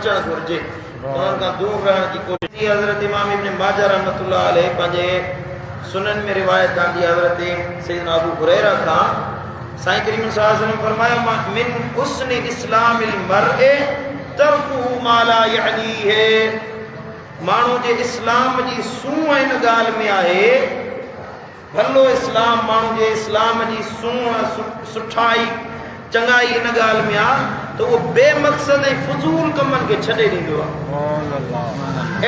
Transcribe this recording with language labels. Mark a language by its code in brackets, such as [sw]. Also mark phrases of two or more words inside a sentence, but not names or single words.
[sd] बचण घुर्जे, उन्हनि खां दूर रहण जी कोशिश। हज़रत इमाम इब्न माजा [ar] رحمة الله عليه [sd] पंहिंजे सुनन में रिवायत आंदी हज़रत सैयदना अबू हुरैरा खां, साईं करीम [ar] صلى الله عليه وسلم [sd] फरमायो [ar] من حسن إسلام المرء تركه ما لا يعنيه. [sd] माण्हू जे इस्लाम जी सूंह हिन ॻाल्हि में आहे, भलो इस्लाम माण्हू जे इस्लाम जी सूंह सुठाई चङाई हिन ॻाल्हि में आहे त उहो बेमक़सद ऐं फज़ूल कमनि खे छॾे ॾींदो आहे।